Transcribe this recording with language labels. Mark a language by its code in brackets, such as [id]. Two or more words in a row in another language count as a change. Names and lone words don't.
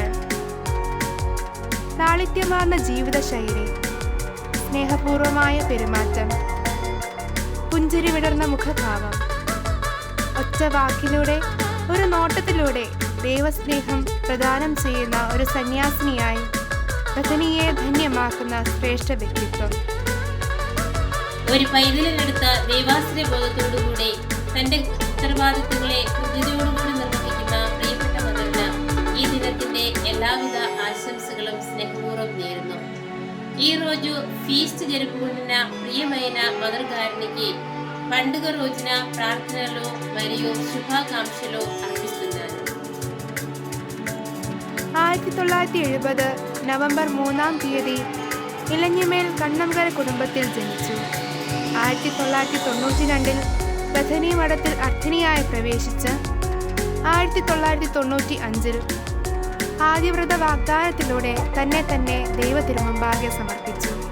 [ml] ലാളിത്യമാർന്ന ജീവിതശൈലി, സ്നേഹപൂർവമായ പെരുമാറ്റം, പുഞ്ചിരി വിടർന്ന മുഖഭാവം, ഒറ്റ വാക്കിലൂടെ ഒരു നോട്ടത്തിലൂടെ ദൈവസ്നേഹം പ്രദാനം ചെയ്യുന്ന ഒരു സന്യാസിനിയായി ബഥനിയെ ധന്യമാക്കുന്ന ശ്രേഷ്ഠ വ്യക്തിത്വം. ഒരു പൈതലിനെടുത്ത ദൈവാശ്രയ ബോധത്തോടുകൂടി തന്റെ ഉത്തരവാദിത്തങ്ങളെ കൃത്യതയോടുകൂടി നിർവഹിക്കുന്ന പ്രിയപ്പെട്ട മദറിന് ഈ ദിനത്തിന്റെ എല്ലാവിധ ആശംസകളും സ്നേഹപൂർവ്വം നേരുന്നു. [te] ఈ రోజు ఫీస్ట్ జరుపుకుంటున్న ప్రియమైన మదర్ గారికి పండుగ రోజున ప్రార్థనలు మరియు శుభాకాంక్షలు అర్పిస్తున్నారు. [ml] 1970 നവംബർ 3-ാം തീയതി ഇലഞ്ഞിമേൽ കണ്ണംകര കുടുംബത്തിൽ ജനിച്ചു. 1992 ബഥനി മഠത്തിൽ അർത്ഥിനിയായി പ്രവേശിച്ച് 1995 ആദ്യവ്രത വാഗ്ദാനത്തിലൂടെ തന്നെ ദൈവത്തിരുമുമ്പാകെ സമർപ്പിച്ചു.